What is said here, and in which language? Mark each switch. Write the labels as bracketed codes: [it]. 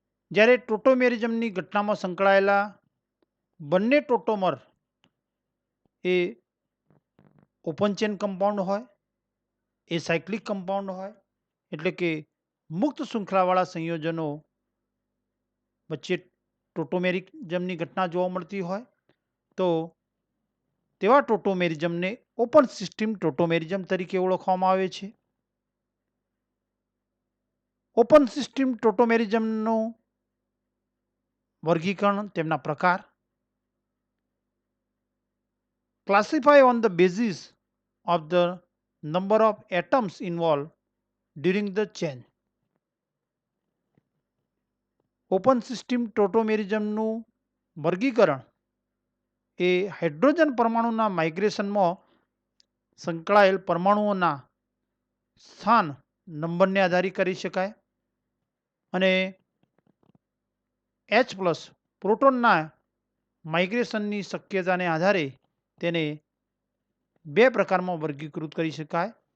[gu] જ્યારે ટોટોમેરિઝમની ઘટનામાં સંકળાયેલા બંને ટોટોમર એ ઓપન ચેન કમ્પાઉન્ડ હોય, એ સાયક્લિક કમ્પાઉન્ડ હોય, એટલે કે મુક્ત શૃંખલાવાળા સંયોજનો વચ્ચે ટોટોમેરિઝમની ઘટના જોવા મળતી હોય તો તેવા ટોટોમેરિઝમને ઓપન સિસ્ટમ ટોટોમેરિઝમ તરીકે ઓળખવામાં આવે છે. ઓપન સિસ્ટમ ટોટોમેરિઝમનું વર્ગીકરણ, તેમના પ્રકાર. [en] Classify on the basis of the number of atoms involved during the chain. [gu] Open system ટોટોમેરિઝમનું વર્ગીકરણ એ હાઇડ્રોજન પરમાણુના માઇગ્રેશનમાં સંકળાયેલ પરમાણુઓના સ્થાન નંબરને આધારિત કરી શકાય અને H પ્લસ પ્રોટોનના માઇગ્રેશનની શક્યતાને આધારે તેને બે પ્રકારમાં વર્ગીકૃત કરી શકાય.